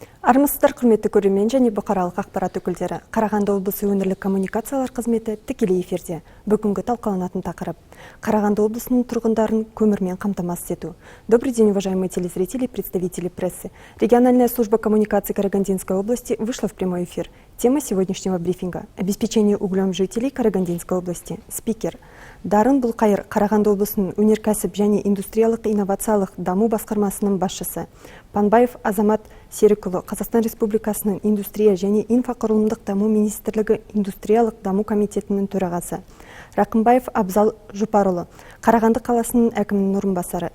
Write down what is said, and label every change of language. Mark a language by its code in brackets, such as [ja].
[kk] Армысыздар, құрметті көрермен және бұқаралық ақпарат өкілдері. Қарағанды облысы өңірлік коммуникациялар қызметі тікелей эфирде. Бүгінгі талқыланатын тақырып: Қарағанды облысының тұрғындарын көмірмен қамтамасыз ету. [ru] Добрый день, уважаемые телезрители и представители прессы. Региональная служба коммуникации Карагандинской области вышла в прямой эфир. Тема сегодняшнего брифинга – обеспечение углем жителей Карагандинской области. [kk] Спикер: Дарын Булқайыр, Қарағанды облысының өнеркәсіп және индустриялық инновациялық даму басқармасының басшысы. Панбаев Азамат Серікұлы, Қазақстан Республикасының индустрия және инфрақұрылымдық даму министрлігі индустриялық даму комитетінің төрағасы. Рақымбаев Абзал Жұпарұлы, Қарағанды қаласының әкімінің орынбасары.